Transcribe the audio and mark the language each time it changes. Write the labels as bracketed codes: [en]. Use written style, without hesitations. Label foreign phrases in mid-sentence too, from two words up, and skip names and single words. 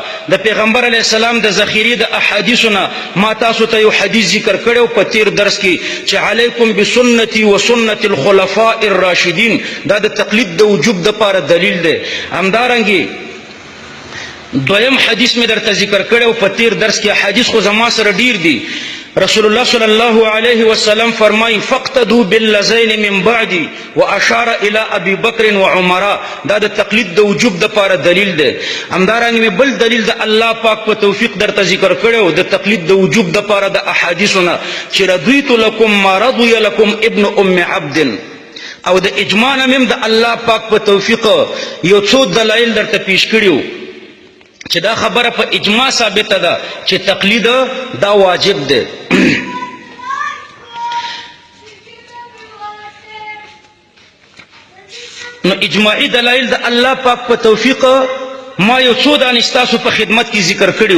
[ps] د پیغمبر [ar] علیه السلام [ps] د ذخیرې د احادیثو نه ما تاسو ته یو حدیث ذکر کړو په تیر درس کې چې [ar] علیکم بسنتي و سنت الخلفاء الراشدین. [ps] دا د تقلید د وجوب د پاره دلیل دی. همدارنګي دویم حدیث میں در ذکر کړو په تیر درس کې. حدیث خو زما سره ډیر دي. رسول الله [ar] صلی الله علیه وسلم [ps] فرمایي [ar] فقتدوا باللذین من بعدي واشار الى ابي بکر وعمر. [ps] دا د تقلید د وجوب د پاره دلیل دی. همدارنګه بل دلیل د الله پاک په توفیق درته ذکر کړو د تقلید د وجوب د پاره د احادیثونه چې [ar] رضیت لكم ما رضي لكم ابن ام عبد. [ps] او د اجماع نم د الله پاک په توفیق یو څو دلایل درته پیش کړیو چې دا خبره په اجماع ثابته ده چې تقلید دا واجب ده. نو اجماعی دلایل د الله پاک په توفیق ما یو څو دانې ستاسو په خدمت کې ذکر کړیو.